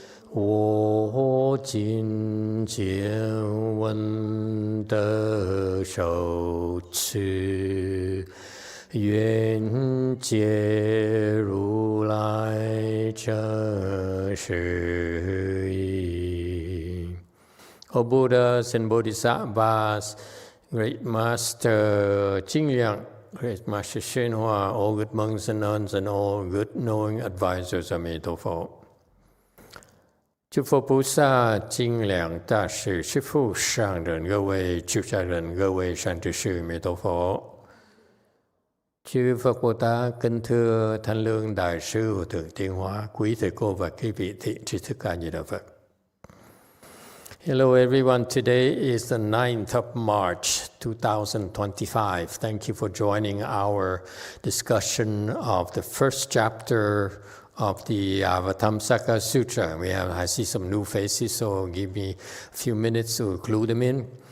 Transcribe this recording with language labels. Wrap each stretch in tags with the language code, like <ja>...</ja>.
<zh>我今见闻得受持，愿解如来真实义。</zh> <en>O Buddhas and Bodhisattvas, Great Master Jingyang, Great Master Shenhua, all good monks and nuns, and all good knowing advisors of Meidofo.</en> <zh>诸佛菩萨、精良大士、师父、上人、各位出家人、各位善知识、弥陀佛。</zh> <vi>Chư Phật Bồ Tát kính thưa Thanh Lương Đại sư Hòa thượng Tiến Hóa, quý thầy cô và quý vị thiện tri thức A Di Đà Phật.</vi> <en>Hello everyone, today is the 9th of March 2025. Thank you for joining our discussion of the first chapter of the Avatamsaka Sutra. I see some new faces, so give me a few minutes to clue them in.</en>